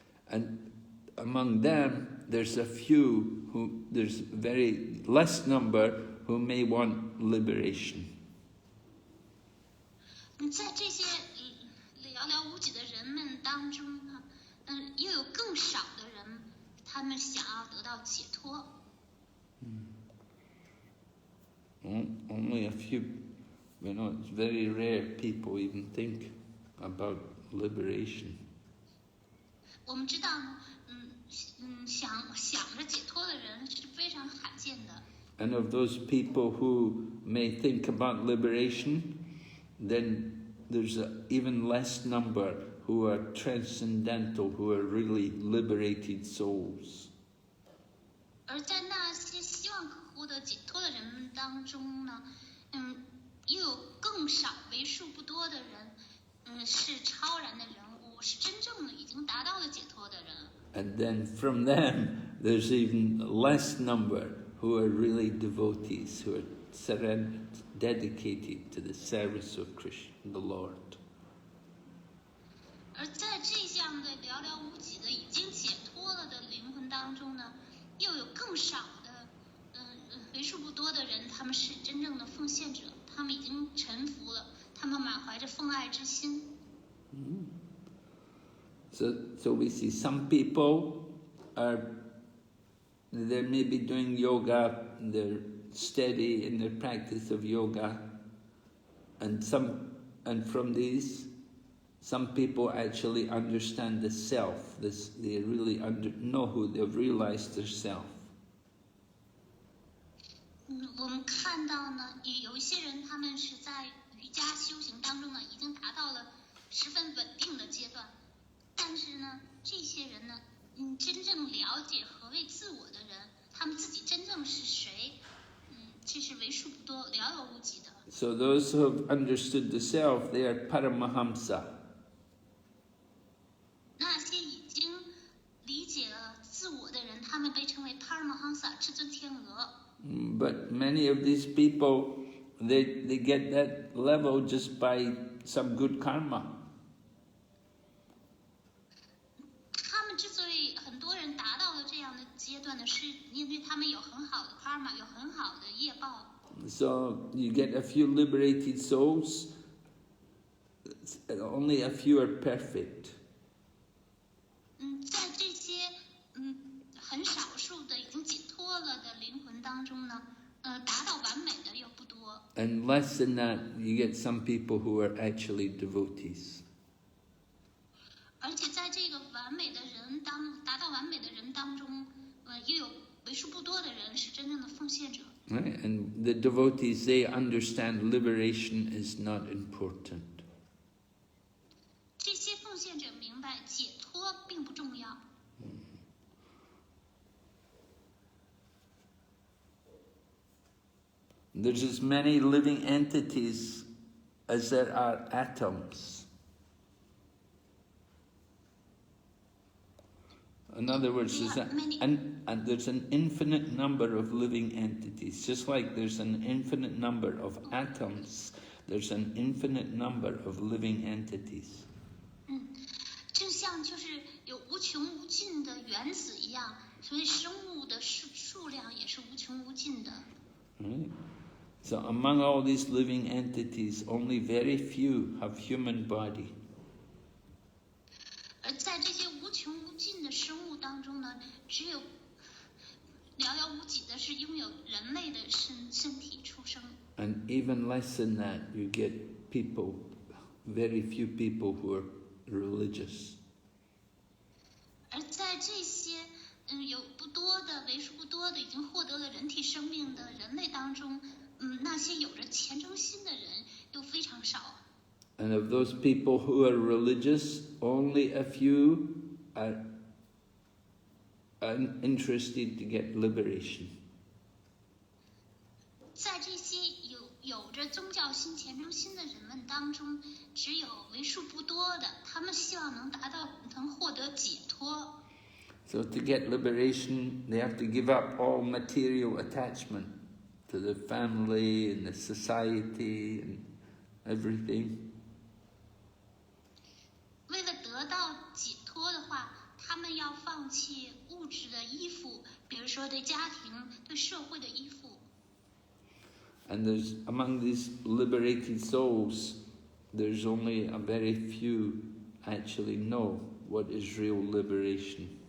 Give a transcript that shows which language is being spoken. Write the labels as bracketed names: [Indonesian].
[English] And among them, there's a few there's very less number who may want liberation. [Chinese] 在这些寥寥无几的人们当中呢，又有更少的人，他们想要得到解脱。 [English] Only a few, you know, it's very rare people even think about liberation. [Chinese] 我们知道呢，想着解脱的人是非常罕见的。 [English] And of those people who may think about liberation, then there's an even less number who are transcendental, who are really liberated souls. [Chinese] 而在那些希望可获得解脱的人们当中呢，又有更少、为数不多的人，是超然的人物，是真正的已经达到了解脱的人。 [English] And then from them, there's even less number who are really devotees, who are dedicated to the service of Krishna, the Lord. [Chinese] 而在这样的寥寥无几的已经解脱了的灵魂当中呢，又有更少的，为数不多的人，他们是真正的奉献者，他们已经臣服了，他们满怀着奉爱之心。 [English] So we see some people they may be doing yoga, they're steady in their practice of yoga, and from these, some people actually understand the self. They really know who they've realized their self. [Chinese] 我们看到呢，有一些人，他们是在瑜伽修行当中呢，已经达到了十分稳定的阶段。但是呢，这些人呢，真正了解何谓自我的人，他们自己真正是谁，这是为数不多、寥寥无几的。 [English] So those who have understood the self, they are Paramahamsa. [Chinese] 那些已经理解了自我的人，他们被称为 Paramahamsa 至尊天鹅。 [English] But many of these people, they get that level just by some good karma. [Chinese] 他们之所以很多人达到了这样的阶段呢，是因为他们有很好的 karma， 有很好的业报。 [English] So you get a few liberated souls, only a few are perfect. [Chinese] 在这些很少数的已经解脱了的灵魂当中呢，达到完美的又不多。 [English] And less than that, you get some people who are actually devotees. [Chinese] 而且在这个完美的人达到完美的人当中，又有为数不多的人是真正的奉献者。 [English] Right? And the devotees, they understand liberation is not important. [Chinese] 这些奉献者明白解脱并不重要。 [English] There's as many living entities as there are atoms. In other words, there's an infinite number of living entities. Just like there's an infinite number of atoms, there's an infinite number of living entities. [Chinese] 就像就是有无穷无尽的原子一样，所以生物的数量也是无穷无尽的。 [English] Right? So among all these living entities, only very few have human body. [Chinese] 而在这些无穷无尽的生物当中呢，只有寥寥无几的是拥有人类的身体出生。 [English] And even less than that, you get people, very few people who are religious. [Chinese] 而在这些有不多的为数不多的已经获得了人体生命的人类当中，那些有着虔诚心的人又非常少。 [English] And of those people who are religious, only a few are interested to get liberation. [Chinese] 在这些有着宗教心、虔诚心的人们当中，只有为数不多的，他们希望能获得解脱。 [English] So to get liberation, they have to give up all material attachment to the family and the society and everything. [Chinese] 为了得到解脱的话，他们要放弃物质的依附，比如说对家庭、对社会的依附。 [English] And there's among these liberated souls, there's only a very few actually know what is real liberation.